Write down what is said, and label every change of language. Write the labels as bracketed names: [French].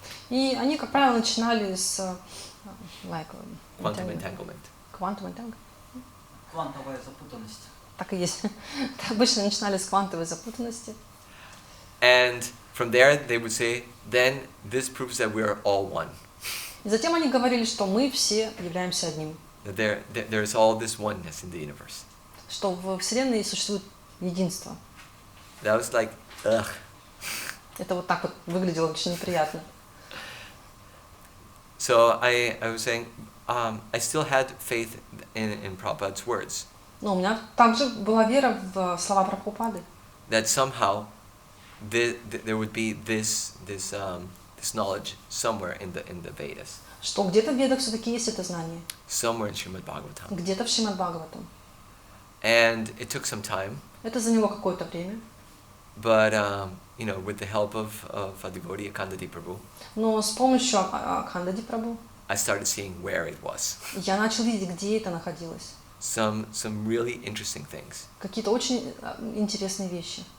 [Russian] И они, как правило, начинали с [English] Quantum entanglement. Quantum entanglement. [Russian] Квантовая запутанность. Так и есть. Обычно начинали с квантовой запутанности. [English] And from there they would say, then this proves that we are all one. [Russian] И затем они говорили, что мы все являемся одним. [English] That there is all this oneness in the universe. [Russian] Что в Вселенной существует единство. [English] That was like, ugh. [Russian] Это вот так вот выглядело очень неприятно. [English] So I was saying, I still had faith in Prabhupada's words. [Russian] Но у меня также была вера в слова Прабхупады. [English] That somehow there would be this knowledge somewhere in the Vedas. [Russian] Что где-то в Ведах все-таки есть это знание. [English] Somewhere in Шримад Бхагаватам. [Russian] Где-то в Шримад Бхагаватам. [English] And it took some time. [Russian] Это заняло какое-то время. [English] But with the help of a devotee, Akhandaji Prabhu. [Russian] Но с помощью Акхандаджи Прабху [English] I started seeing where it was. [Russian] я начал видеть, где это находилось. [English] Some really interesting things. [Russian] Какие-то очень интересные вещи.